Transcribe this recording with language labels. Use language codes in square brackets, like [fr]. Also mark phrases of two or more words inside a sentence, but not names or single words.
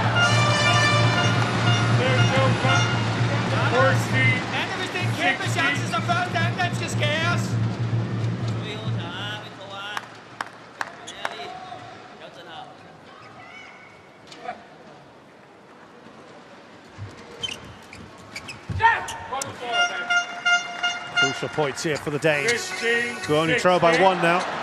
[da] Anne, hvis det er en kæmpe chance, så før Danmark skal skæres. [en] Crucial points here for the Danes, who only trail by 1 now.